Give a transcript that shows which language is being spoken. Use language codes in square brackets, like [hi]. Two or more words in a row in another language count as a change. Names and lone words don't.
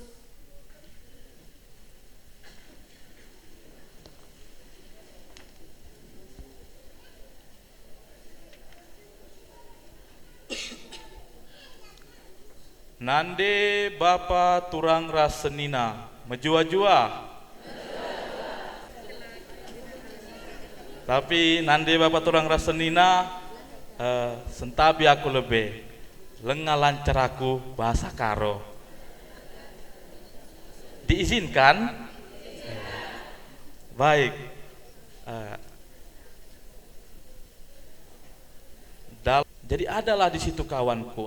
[btx] Nande Bapa turang rasenina, menjua-jua. [id] Tapi [btx] nande Bapa turang rasenina, sentabi [id] aku lebih lengah lancar aku bahasa karo. Diizinkan? Baik. Jadi adalah di situ kawanku.